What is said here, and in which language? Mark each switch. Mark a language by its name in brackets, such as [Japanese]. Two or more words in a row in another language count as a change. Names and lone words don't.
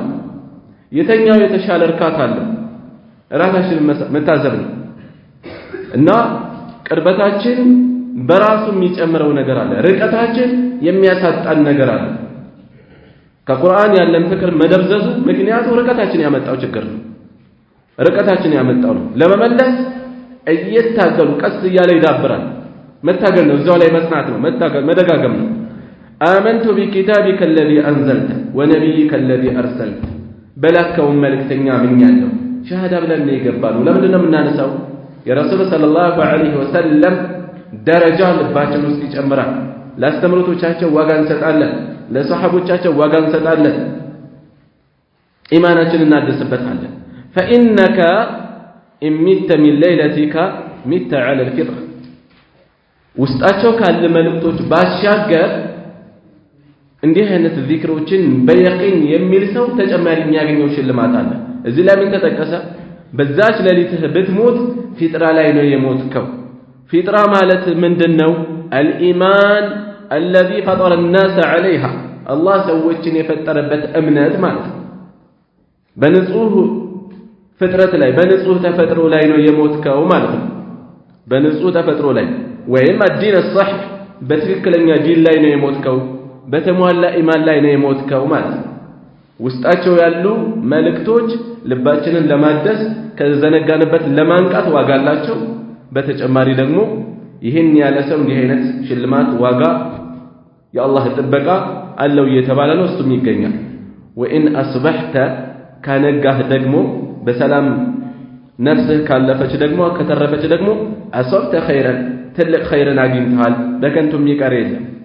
[Amharic] የትኛው የተሻለ እርካታ አለ? ራሳችንን መታዘብ ነው። እና ቅርበታችን በራሱ የሚጨምረው ነገር አለ፣ ርቀታችን የሚያሳጣን ነገር አለ። ከቁርአን ያለን ፍቅር መደብዘዙ ምክንያቱ ርቀታችን ያመጣው ችግር ነው። ርቀታችን ያመጣው ነው። ለመመለስ እየታገሉ ቀስ እያለ ይዳብራል። መታገል ነው፣ እዛው ላይ መጽናት ነው፣ መታገል መደጋገም ነው። [Arabic] آمنت بكتابك الذي أنزلت ونبيك الذي أرسلت [Amharic] በላከው መልእክተኛ አምኛለሁ። ሸሃዳ ብለን ነው የገባነው። ለምንድን ነው የምናነሳው? የረሱል [Arabic] صلى الله عليه وسلم [Amharic] ደረጃ ልባችን ውስጥ ይጨምራል። ለአስተምሮቶቻቸው ዋጋ እንሰጣለን፣ ለሰሃቦቻቸው ዋጋ እንሰጣለን፣ ኢማናችንን እናድስበታለን። [Arabic] فإنك إن مت من ليلتك مت على الفطرة [Amharic] ውስጣቸው ካለ መልእክቶች ባሻገር እንዲህ አይነት ዚክሮችን በየቂን የሚል ሰው ተጨማሪ የሚያገኘው ሽልማት አለ። እዚህ ላይ ምን ተጠቀሰ? በዛች ሌሊትህ ብትሞት ፊጥራ ላይ ነው የሞትከው። ፊጥራ ማለት ምንድነው? [Arabic] الإيمان الذي فطر الناس عليها الله [Amharic] ሰዎችን የፈጠረበት እምነት ማለት ነው። በንጹህ ፍጥረት ላይ በንጹህ ተፈጥሮ ላይ ነው የሞትከው ማለት ነው። በንጹህ ተፈጥሮ ላይ ወይም [Arabic] الدين الصحيح [Amharic] በትክክለኛ ዲን ላይ ነው የሞትከው፣ በተሟላ ኢማን ላይ ነው የሞትከው ማለት ነው። ውስጣቸው ያሉ መልእክቶች ልባችንን ለማደስ ከዘነጋንበት ለማንቃት ዋጋ አላቸው። በተጨማሪ ደግሞ ይህን ያለ ሰው እንዲህ አይነት ሽልማት ዋጋ የአላህ ጥበቃ አለው እየተባለ ነው፣ እሱም ይገኛል። [Arabic] وإن أصبحت [Amharic] ካነጋህ ደግሞ በሰላም ነፍስህ ካለፈች ደግሞ ከተረፈች ደግሞ [Arabic] أصبت خيرا [Amharic] ትልቅ ኸይርን አግኝተሃል፣ በከንቱ የሚቀር የለም።